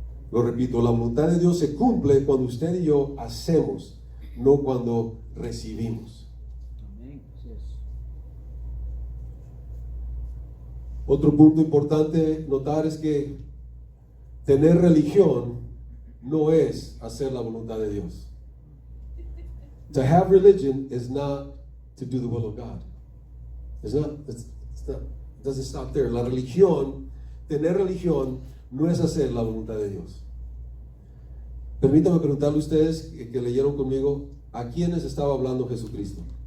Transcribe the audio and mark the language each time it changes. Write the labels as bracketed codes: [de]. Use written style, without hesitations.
[es] Lo repito, la voluntad de Dios se cumple cuando usted y yo hacemos, no cuando recibimos. Amén. Así es. Otro punto importante notar es que tener religión no es hacer la voluntad de Dios. [en] To have religion is not to do the will of God. It's not, it doesn't stop there. [es] La religión, tener religión no es hacer la voluntad de Dios. Permítame preguntarle a ustedes que leyeron conmigo, ¿a quiénes estaba hablando Jesucristo?